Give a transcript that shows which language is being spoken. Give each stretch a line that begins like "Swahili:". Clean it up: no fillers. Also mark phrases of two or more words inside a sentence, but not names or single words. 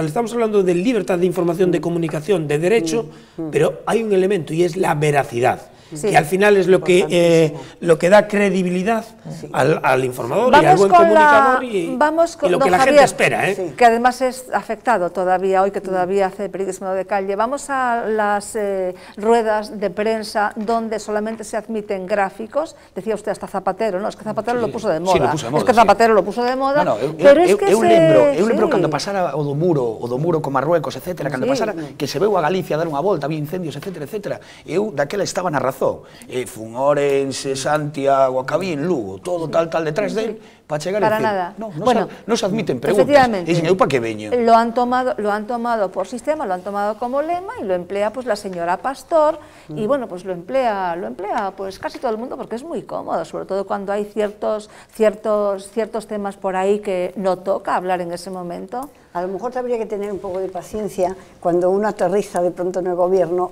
Spanish: Estamos hablando de libertad de información, de comunicación, de derecho, pero hay un elemento y es la veracidad, que al final es lo que da credibilidad al informador y al buen comunicador y lo que la gente espera. Que además es afectado todavía, hoy que todavía hace periodismo de calle. Vamos a las ruedas de prensa donde solamente se admiten gráficos. Decía usted hasta Zapatero, ¿no? Es que Zapatero lo puso de moda. Es que Zapatero lo puso de moda. Pero es que
Galician: eu lembro cando pasara o do muro con Marruecos, etcétera, cando pasara que se veu a Galicia a dar unha volta, había incendios, etcétera. Eu daquela estaba na razón. Fun Ourense, Santiago, Cabín, Lugo, todo tal
Spanish: detrás de él,
Galician: para chegar para
Spanish: a decir, nada. No se admiten preguntas.
Galician: E dicen, eu para que veño?
Spanish: Lo han tomado por sistema, lo han tomado como lema y lo emplea pues la señora Pastor y bueno, pues lo emplea pues casi todo el mundo porque es muy cómodo, sobre todo cuando hay ciertos temas por ahí que no toca hablar en ese momento. A lo mejor habría que tener un poco de paciencia cuando uno aterriza de pronto en el gobierno.